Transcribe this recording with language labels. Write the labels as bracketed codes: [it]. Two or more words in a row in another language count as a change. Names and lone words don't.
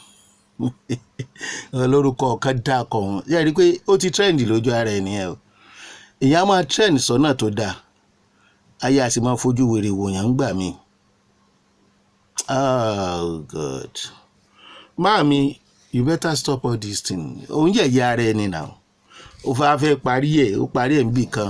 [yo] olórúkọ kan dákọ̀ òun. Yẹ́ rí i pé ó ti trend lójú ara ẹ̀ nìyẹn o. Ìyá máa trend sọ́nà tó dáa, ayé àti máa fojú wèrè wòyàn gbà mí. [en] Oh God. Mami, you better stop all these things. [yo] Òun yẹ̀yẹ́ ara ẹni náà. Ó fẹ́ parí ẹ̀, ó parí ẹ̀ níbì kan.